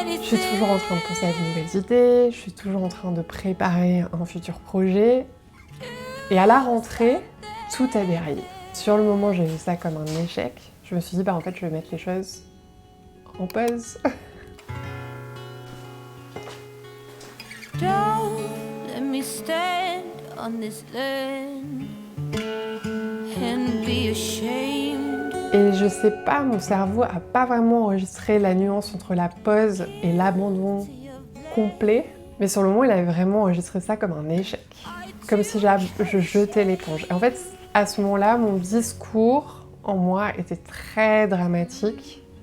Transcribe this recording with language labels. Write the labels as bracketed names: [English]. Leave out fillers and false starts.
[French] Je suis toujours en train de penser à de nouvelles idées, je suis toujours en train de préparer un futur projet. Et à la rentrée, tout a déraillé. Sur le moment, j'ai vu ça comme un échec. Je me suis dit, en fait, je vais mettre les choses en pause. [English] Don't let me stand on this land and be ashamed. [French] Et je sais pas, mon cerveau a pas vraiment enregistré la nuance entre la pause et l'abandon complet. Mais sur le moment, il avait vraiment enregistré ça comme un échec. Comme si je jetais l'éponge. Et en fait, à ce moment-là, mon discours en moi était très dramatique.